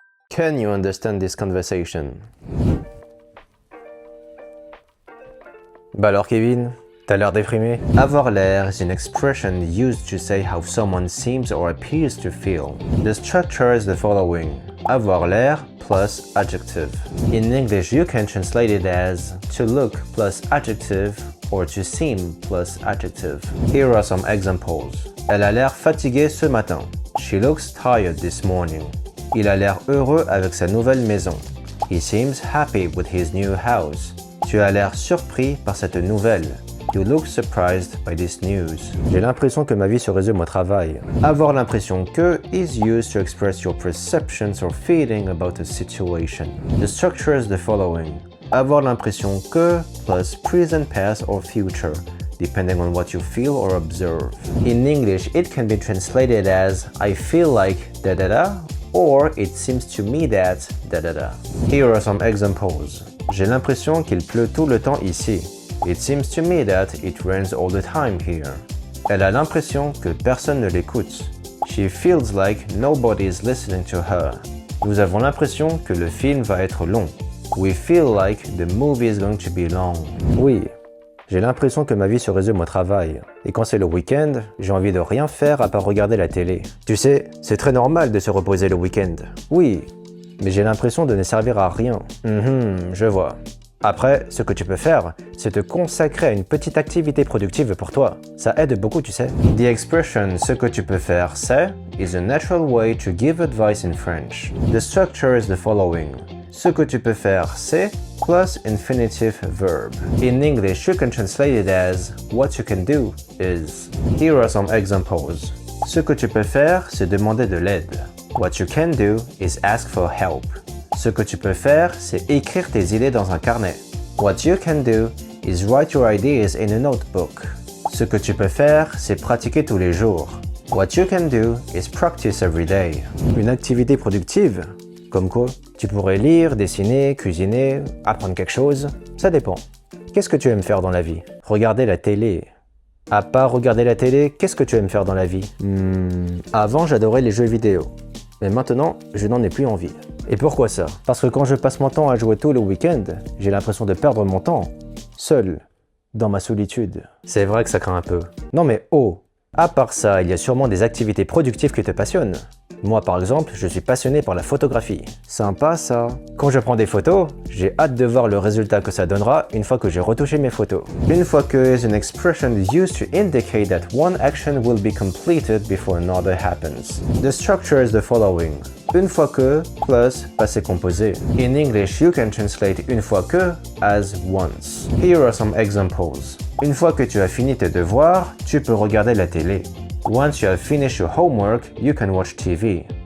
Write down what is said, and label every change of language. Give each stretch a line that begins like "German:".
English: Can you understand this conversation?
French: Bah alors Kevin, t'as l'air déprimé?
English: Avoir l'air is an expression used to say how someone seems or appears to feel. The structure is the following.
French: Avoir l'air
English: plus adjective. In English, you can translate it as to look plus adjective or to seem plus adjective. Here are some examples.
French: Elle a l'air fatiguée ce matin.
English: She looks tired this morning.
French: Il a l'air heureux avec sa nouvelle maison.
English: He seems happy with his new house.
French: Tu as l'air surpris par cette nouvelle.
English: You look surprised by this news.
French: J'ai l'impression que ma vie se résume au travail. Avoir l'impression que
English: is used to express your perceptions or feeling about a situation. The structure is the following.
French: Avoir l'impression que
English: plus present, past or future, depending on what you feel or observe. In English, it can be translated as I feel like da da da or it seems to me that da da da. Here are some examples.
French: J'ai l'impression qu'il pleut tout le temps ici.
English: It seems to me that it rains all the time here.
French: Elle a l'impression que personne ne l'écoute.
English: She feels like nobody is listening to her.
French: Nous avons l'impression que le film va être long.
English: We feel like the movie is going to be long.
French: Oui, j'ai l'impression que ma vie se résume au travail. Et quand c'est le week-end, j'ai envie de rien faire à part regarder la télé. Tu sais, c'est très normal de se reposer le week-end. Oui, mais j'ai l'impression de ne servir à rien. Je vois. Après, ce que tu peux faire, c'est te consacrer à une petite activité productive pour toi. Ça aide beaucoup, tu sais.
English: The expression «
French: ce que tu peux faire, c'est
English: » is a natural way to give advice in French. The structure is the following.
French: Ce que tu peux faire, c'est
English: plus infinitive verb. In English, you can translate it as what you can do is. Here are some examples.
French: Ce que tu peux faire, c'est demander de l'aide.
English: What you can do is ask for help.
French: Ce que tu peux faire, c'est écrire tes idées dans un carnet.
English: What you can do is write your ideas in a notebook.
French: Ce que tu peux faire, c'est pratiquer tous les jours.
English: What you can do is practice every day.
French: Une activité productive? Comme quoi? Tu pourrais lire, dessiner, cuisiner, apprendre quelque chose. Ça dépend. Qu'est-ce que tu aimes faire dans la vie? Regarder la télé. À part regarder la télé, qu'est-ce que tu aimes faire dans la vie? Avant, j'adorais les jeux vidéo. Mais maintenant, je n'en ai plus envie. Et pourquoi ça? Parce que quand je passe mon temps à jouer tout le week-end, j'ai l'impression de perdre mon temps, seul, dans ma solitude. C'est vrai que ça craint un peu. Non mais oh! À part ça, il y a sûrement des activités productives qui te passionnent. Moi par exemple, je suis passionné par la photographie. Sympa ça. Quand je prends des photos, j'ai hâte de voir le résultat que ça donnera une fois que j'ai retouché mes photos. Une fois que
English: is an expression used to indicate that one action will be completed before another happens. The structure is the following.
French: Une fois que plus passé composé.
English: In English, you can translate
French: une fois que
English: as once. Here are some examples.
French: Une fois que tu as fini tes devoirs, tu peux regarder la télé.
English: Once you have finished your homework, you can watch TV.